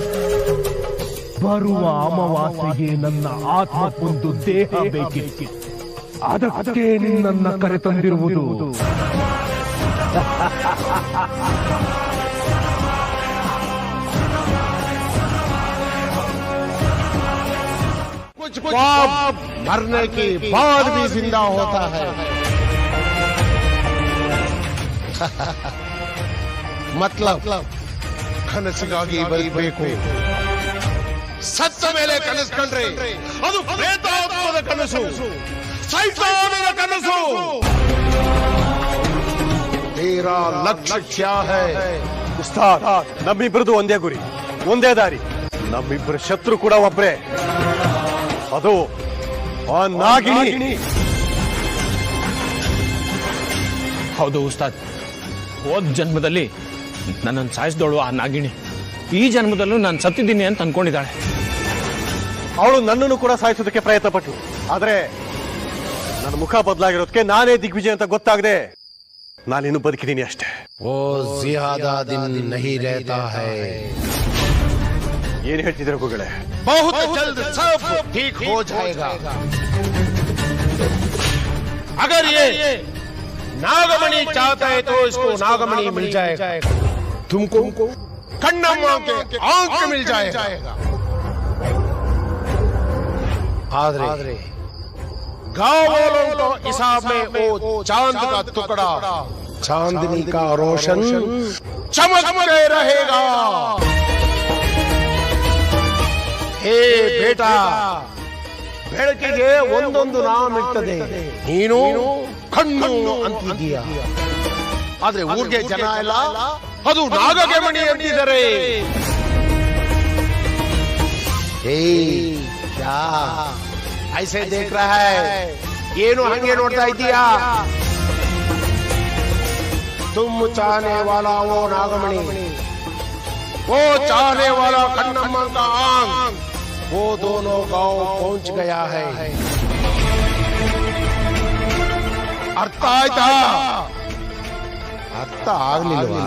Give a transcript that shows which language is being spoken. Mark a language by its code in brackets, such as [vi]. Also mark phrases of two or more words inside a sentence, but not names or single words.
[kn] ಬರುವ ಅಮಾವಾಸ್ಯೆಗೆ ನನ್ನ ಆತ್ಮಕ್ಕೊಂದು ದೇಹ ಬೇಕಿತ್ತು. ಅದಕ್ಕೆ ನಿನ್ನನ್ನ ಕರೆತಂದಿರುವುದು. [hi] कुछ ख्वाब मरने के बाद भी जिंदा होता है. [kn] मतलब ಕನಸಿಗಾಗಿ ಬದುಕಬೇಕು. ಸತ್ತ ಮೇಲೆ ಕನಸು ಕಂಡ್ರೆ ಅದು ಪ್ರೇತಾತ್ಮದ ಕನಸು, ಸೈತಾನದ ಕನಸು. [hi] तेरा लक्ष्य क्या है? [kn] ಉಸ್ತಾದ್, ನಮ್ಮಿಬ್ಬರದು ಒಂದೇ ಗುರಿ, ಒಂದೇ ದಾರಿ. ನಮ್ಮಿಬ್ಬರ ಶತ್ರು ಕೂಡ ಒಬ್ರೇ, ಅದು ಆ ನಾಗಿಣಿ. ಹೌದು ಉಸ್ತಾದ್, ಹೋದ ಜನ್ಮದಲ್ಲಿ ನನ್ನನ್ನು ಸಾಯಿಸಿದವಳು ಆ ನಾಗಿಣಿ. ಈ ಜನ್ಮದಲ್ಲೂ ನಾನು ಸತ್ತಿದ್ದೀನಿ ಅಂತ ಅನ್ಕೊಂಡಿದ್ದಾಳೆ. ಅವಳು ನನ್ನನ್ನು ಕೂಡ ಸಾಯಿಸೋದಕ್ಕೆ ಪ್ರಯತ್ನ ಪಟ್ಲು. ಆದ್ರೆ ನನ್ನ ಮುಖ ಬದಲಾಗಿರೋದಕ್ಕೆ ನಾನೇ ದಿಗ್ವಿಜಯ ಅಂತ ಗೊತ್ತಾಗದೆ ನಾನಿನ್ನು ಬದುಕಿದ್ದೀನಿ ಅಷ್ಟೇ. [hi] वो ज्यादा दिन नहीं रहता है. [kn] ಏನ್ ಹೇಳ್ತಿದ್ರೆ ಗುರುಗಳೇ? [hi] बहुत जल्द सब ठीक हो जाएगा. अगर ये नागमणि चाहता है तो इसको नागमणि मिल जाएगा, तुमको कन्नम्मा के आंख मिल जाएगा। आदरे गांव वालों को हिसाब में वो चांद का टुकड़ा चांदनी का रोशन चमकते रहेगा। [kn] ಹೇ ಬೇಟ, ಬೆಳಕಿಗೆ ಒಂದೊಂದು ನಾಮ ಇರ್ತದೆ, ನೀನು ಕಣ್ಣು ಅಂತಿದೀಯ. ಆದ್ರೆ ಊರಿಗೆ ಜನ ಎಲ್ಲ ಅದು ನಾಗಮಣಿ ಅಂತಿದ್ದಾರೆ. [hi] क्या ऐसे देख रहा है? [kn] ಏನು ಹಂಗೆ ನೋಡ್ತಾ ಇದ್ದೀಯಾ? [hi] तुम चाहने वाला वो नागमणि, वो चाहने वाला कन्नम्मा का आंख, वो दोनों गांव पहुंच गया है। [kn] ಅರ್ಥ ಆಯ್ತಾ? अर्थ ಆಗ್ಲಿಲ್ವಾ?